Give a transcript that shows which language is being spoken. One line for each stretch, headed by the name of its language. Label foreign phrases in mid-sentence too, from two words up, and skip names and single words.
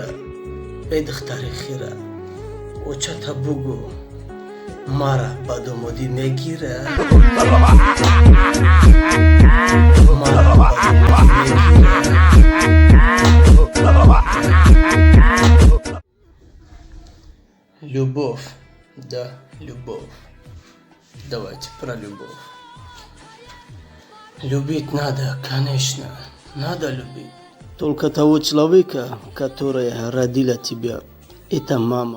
Tajik: Эй Духтараки Хира, Очата бугу, мара ба Домоди мегира. Мара ба Домоди мегира.
Russian: Любовь, да, любовь. Давайте про любовь. Любить надо, конечно, надо любить. Только того человека, который родила тебя, это мама.